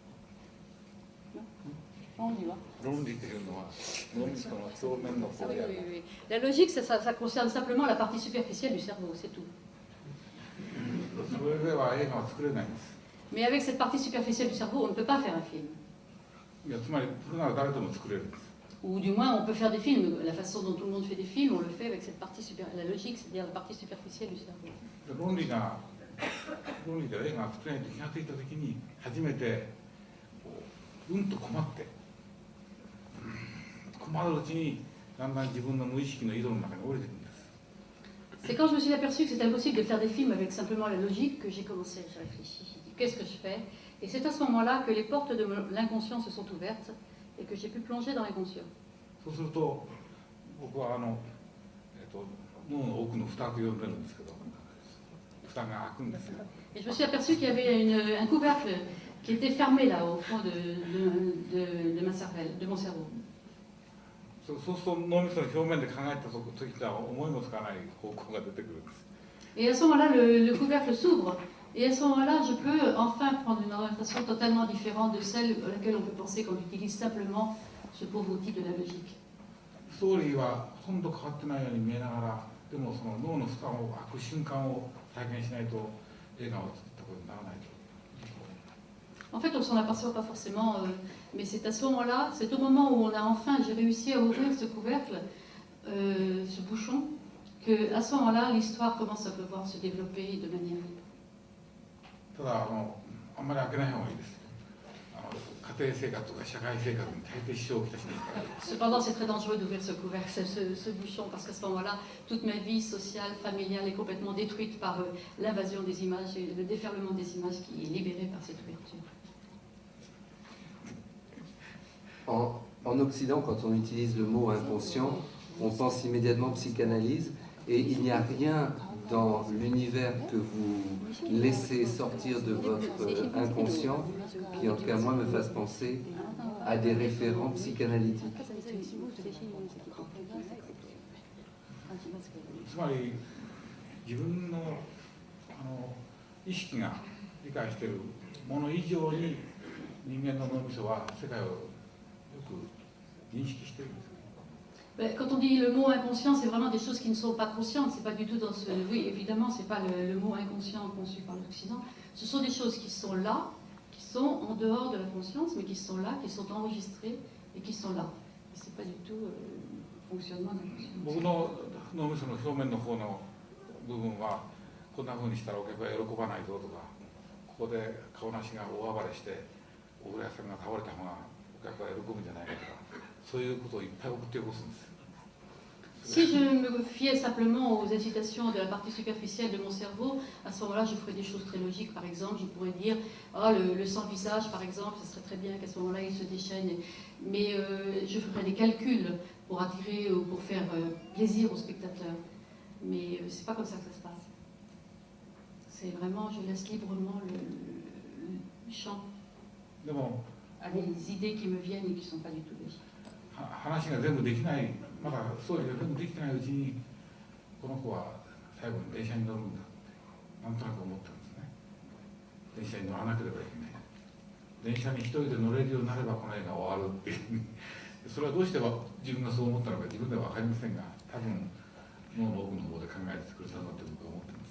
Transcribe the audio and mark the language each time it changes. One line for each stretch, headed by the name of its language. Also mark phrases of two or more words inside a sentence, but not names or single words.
Japanese: 論理というのは脳みその表面の方でやる。
French: La logique, ça concerne simplement la partie superficielle du cerveau, c'est tout.
Japanese: それでは映画は作れないんです。
French: Mais avec cette partie superficielle du cerveau, on ne peut pas faire un film.
Japanese: いや、つまりそれなら誰でも作れるんです。
French: Ou du moins, on peut faire des films. La façon dont tout le monde fait des films, on le fait avec cette partie la logique, c'est-à-dire la partie superficielle du cerveau.
Japanese: 論理で映画が作れないと気がついたときに初めてと困って困るうちにだんだん自分の無意識の井戸の中に降りてくるんです。
French: C'est quand je me suis aperçu que c'était impossible de faire des films avec simplement la logique que j'ai commencé à réfléchir. Qu'est-ce que je fais? Et c'est à ce moment-là que les portes de l'inconscient se sont ouvertes et que j'ai pu plonger dans l'inconscient.
Japanese: そうすると僕は脳の奥の蓋と呼んでるんですけど、蓋が開くんですよ。
French: Et je me suis aperçu qu'il y avait un couvercle qui était fermé là au fond de ma cervelle, de mon cerveau.
Japanese: そうすると脳みその表面で考えた時とは思いもつかない方向が出てくるんです。
French: Et à ce moment-là, le couvercle s'ouvre. Et à ce moment-là, je peux enfin prendre une orientation totalement différente de celle à laquelle on peut penser quand on utilise simplement ce pauvre outil de la logique.
Japanese: ストーリーはほとんど変わってないように見えながら、でもその脳の蓋を開く瞬間を体験しないと映画を作ったことにならないと。
French: En fait, on ne s'en aperçoit pas forcément, mais c'est à ce moment-là, c'est au moment où j'ai réussi à ouvrir ce couvercle, ce bouchon, qu'à ce moment-là, l'histoire commence à pouvoir se développer de manière libre.
Japanese: ただあんまり開けない方がいいです。家庭生活とか社会生活に大抵支障をきたしますから。
French: Cependant, c'est très dangereux d'ouvrir ce couvercle, ce bouchon, parce qu'à ce moment-là, toute ma vie sociale, familiale est complètement détruite par l'invasion des images et le déferlement des images qui est libéré par cette ouverture. En Occident, quand on utilise le mot inconscient, on pense immédiatement psychanalyse, et il n'y a rien dans l'univers que vous laissez sortir de votre inconscient qui, en tout cas moi, me fasse penser à des référents psychanalytiques.
Japanese: つまり自分の意識が理解しているもの以上に人間の脳みそは世界をよく認識しているんです。
French: Quand on dit le mot inconscient, c'est vraiment des choses qui ne sont pas conscientes. C'est pas du tout dans ce. Oui, évidemment, c'est pas le mot inconscient conçu par l'Occident. Ce sont des choses qui sont là, qui sont en dehors de la conscience, mais qui sont là, qui sont enregistrées et qui sont là. C'est pas du tout le fonctionnement inconscient.
Japanese: 僕の脳みその表面の方の部分はこんな風にしたらお客は喜ばないぞとか、ここで顔なしが大暴れしてお風呂屋さんが倒れた方がお客は喜ぶんじゃないかとか。
French: Si je me fiais simplement aux incitations de la partie superficielle de mon cerveau, à ce moment-là, je ferais des choses très logiques. Par exemple, je pourrais dire le sans-visage, par exemple, ce serait très bien qu'à ce moment-là, il se déchaîne. Mais je ferais des calculs pour attirer ou pour faire plaisir aux spectateurs. Mais c'est pas comme ça que ça se passe. C'est vraiment, je laisse librement le champ à des idées qui me viennent et qui ne sont pas du tout logiques.
Japanese: 話が全部できない、まだストーリーが全部できてないうちに、この子は最後に電車に乗るんだ、なんとなく思ったんですね。電車に乗らなければいけない。電車に一人で乗れるようになればこの映画終わるっていう。それはどうして自分がそう思ったのか自分では分かりませんが、多分もう僕の方で考えてくれたんだって僕は思ってます。